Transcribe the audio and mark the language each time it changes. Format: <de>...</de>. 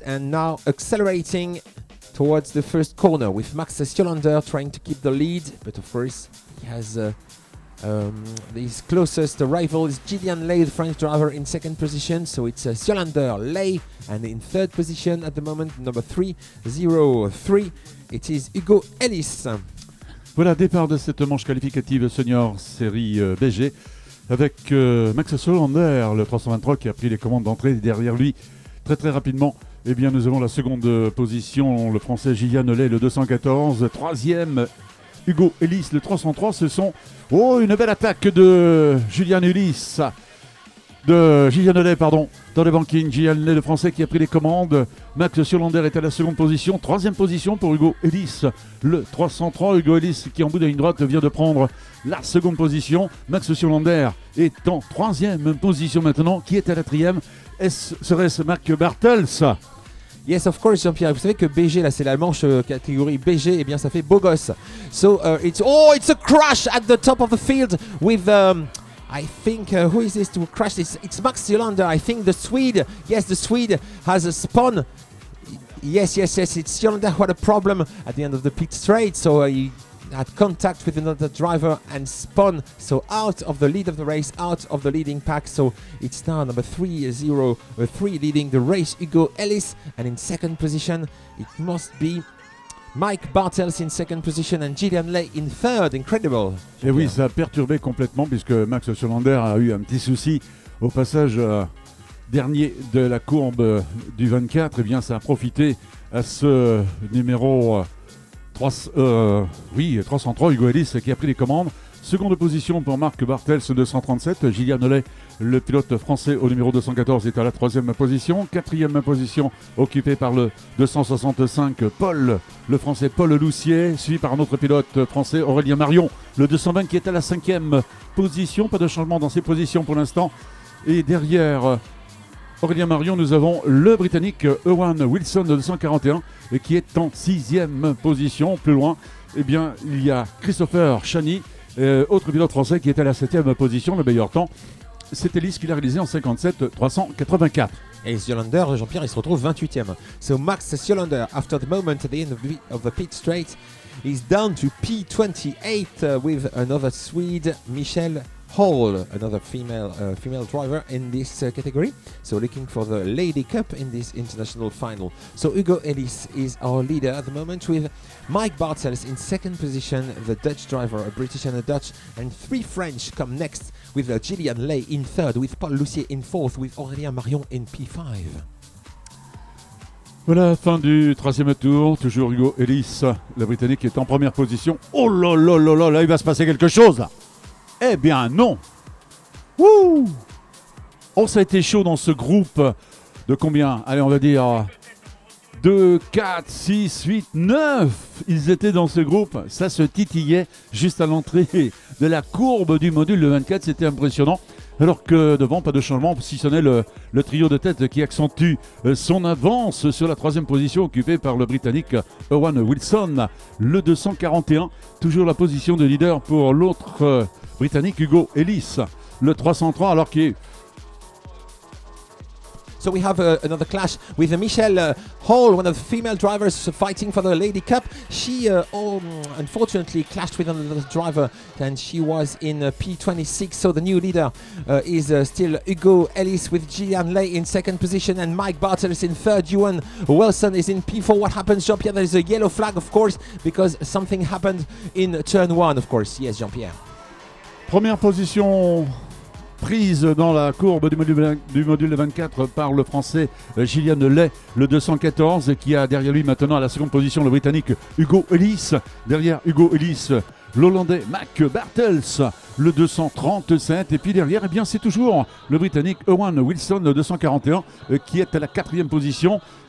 <en>And now accelerating towards the first corner with Max Sjolander trying to keep the lead. But of course, he has his closest rival is Gillian Lay, the French driver, in second position. So it's Sjolander, Lay, and in third position at the moment, number 303, it is Hugo Ellis.</en> <fr>Voilà, départ de cette manche qualificative senior série BG avec Max Sjolander, le 323 qui a pris les commandes d'entrée. Derrière lui, très rapidement, eh bien, nous avons la seconde position, le français Gillian Lay, le 214. Troisième, Hugo Ellis, le 303. Ce sont une belle attaque de Gillian Lay, dans les banquines. Gillian Lay, le français qui a pris les commandes. Max Sjolander est à la seconde position. Troisième position pour Hugo Ellis, le 303. Hugo Ellis qui, en bout de ligne droite, vient de prendre la seconde position. Max Sjolander est en troisième position maintenant. Qui est à la quatrième? Serait-ce Marc Bartels? Yes, of course, Jean-Pierre. Vous savez que BG, là, c'est la manche catégorie BG. Eh bien, ça fait beau gosse.</fr> <en>So, it's a crash at the top of the field with... I think, who is this to crash this? It's Max Sjolander, I think the Swede. Yes, the Swede has a spun. Yes, it's Sjolander who had a problem at the end of the pit straight. So he had contact with another driver and spun. So out of the lead of the race, out of the leading pack. So it's now number 303 leading the race, Hugo Ellis. And in second position, it must be Mike Bartels in second position and Gillian Lay in third. Incredible.</en> <fr>Et oui, ça a perturbé complètement puisque Max Sjolander a eu un petit souci au passage dernier de la courbe du 24. Eh bien, ça a profité à ce numéro 303, Hugo Ellis, qui a pris les commandes. Seconde position pour Marc Bartels, 237. Gillian Lay, le pilote français au numéro 214, est à la troisième position. Quatrième position occupée par le 265, le français Paul Loussier, suivi par un autre pilote français, Aurélien Marion, le 220, qui est à la cinquième position. Pas de changement dans ses positions pour l'instant. Et derrière Aurélien Marion, nous avons le Britannique Owen Wilson, le 241, qui est en sixième position. Plus loin, eh bien, il y a Christopher Chani, autre pilote français qui est à la 7e position. Le meilleur temps, c'est Ellis qui l'a réalisé en 57,384. Et Sjolander, Jean-Pierre, il se retrouve 28e.</fr> <en>So Max Sjolander, after the moment at the end of the pit straight, is down to P28 with another Swede, Michelle Hall, another female driver in this category. So looking for the Lady Cup in this international final. So Hugo Ellis is our leader at the moment with Mike Bartels in second position, the Dutch driver, a British and a Dutch, and three French come next with Gillian Lay in third, with Paul Loussier in fourth, with Aurélien Marion in P5. Voilà, fin du troisième tour. Toujours Hugo Ellis, le Britannique, est en première position. Oh là là là là, là, il va se passer quelque chose là. Eh bien non. Wouh. Oh, ça a été chaud dans ce groupe de combien? Allez, on va dire 2, 4, 6, 8, 9. Ils étaient dans ce groupe. Ça se titillait juste à l'entrée de la courbe du module 24. C'était impressionnant. Alors que devant, pas de changement, si ce n'est le trio de tête qui accentue son avance sur la troisième position occupée par le Britannique Owen Wilson, le 241. Toujours la position de leader pour l'autre Britannique Hugo Ellis, le 303, alors qu'il est... So we have another clash with Michelle Hall, one of the female drivers fighting for the Lady Cup. She unfortunately clashed with another driver and she was in P26. So the new leader is still Hugo Ellis with Gillian Lay in second position and Mike Bartels in third. Ewan Wilson is in P4. What happens, Jean-Pierre? There is a yellow flag, of course, because something happened in turn one, of course. Yes, Jean-Pierre.</en> <fr>Première position prise dans la courbe du module 24 par le français Gillian Lay, le 214, qui a derrière lui maintenant à la seconde position le Britannique Hugo Ellis. Derrière Hugo Ellis, l'Hollandais Mac Bartels, le 237. Et puis derrière, eh bien, c'est toujours le Britannique Owen Wilson, le 241, qui est à la quatrième position.</fr>